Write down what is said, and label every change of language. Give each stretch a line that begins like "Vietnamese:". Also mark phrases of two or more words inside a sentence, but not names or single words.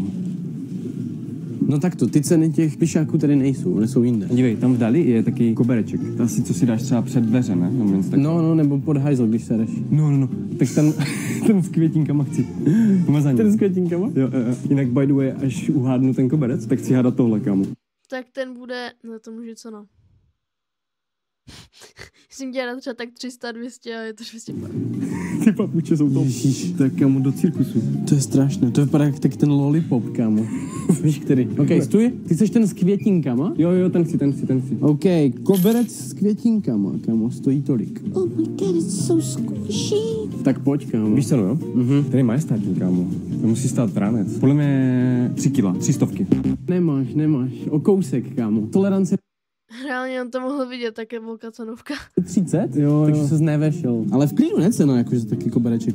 Czech: No tak to, ty ceny těch pišáků tady nejsou, one jsou jinde. Dívej, tam vdali je taky kobereček. To asi, co si dáš třeba před dveře, ne? No, nebo pod hajzl, když sereš. No. Tak ten s květinkama chci. Pomazaný. Ten s květinkama? Jo. Jinak
English: by the way,
Czech: až uhádnu ten koberec, tak chci hádat tohle, kámo. Tak ten bude, no to může co no. Jsem dělal třeba tak 300, 200 a je to 250. Ty papuče jsou to. Ježíš. Tak kámo, do cirkusu. To je strašné, to vypadá jak ten lollipop, kámo. Víš který? OK, stůj, ty chceš ten s květinkama? Jo, ten chci. OK, koberec s květinkama, kámo, stojí tolik.
English: Oh my god, it's so squishy.
Czech: Tak pojď, kámo. Víš co, no jo? Ten je majestátní, kámo. To musí stát ránec. Podle mě 3 kila, 300. Nemáš, o kousek, kámo. Tolerance Reálně on to mohl vidět, tak je velká cenovka. 30? Jo. Takže se nevešel. Ale v klidu neceno, jakože taky kobereček.